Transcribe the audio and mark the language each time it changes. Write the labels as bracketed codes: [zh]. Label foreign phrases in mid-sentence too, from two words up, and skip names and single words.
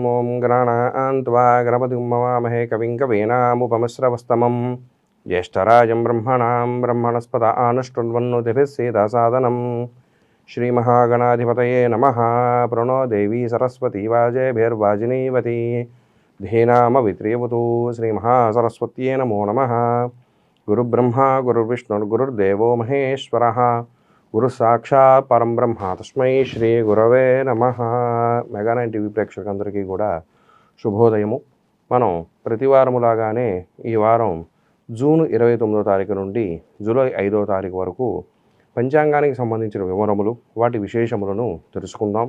[sa] ॐ गणानान्त्वा गणपतिं मवामहे कविं कवीनामुपमश्रवस्तमं ज्येष्ठराजं ब्रह्मणां ब्रह्मणस्पत आनुष्टुन्वन्नुतिभिः सीदसादनं श्रीमहागणाधिपतये नमः। प्रणो देवी सरस्वती वाजेभिर्वाजिनीवती धीनामवित्रियवतु श्रीमहासरस्वत्यै नमो नमः। गुरुब्रह्मा गुरुर्विष्णुर्गुरुर्देवो महेश्वरः గురు సాక్షాత్ పరం బ్రహ్మ తస్మై శ్రీ గురవే నమః. [te] మెగా9 టీవీ ప్రేక్షకులందరికీ కూడా శుభోదయము. మనం ప్రతివారములాగానే ఈ వారం జూన్ 29వ తారీఖు నుండి జూలై 5వ తారీఖు వరకు పంచాంగానికి సంబంధించిన వివరములు, వాటి విశేషములను తెలుసుకుందాం.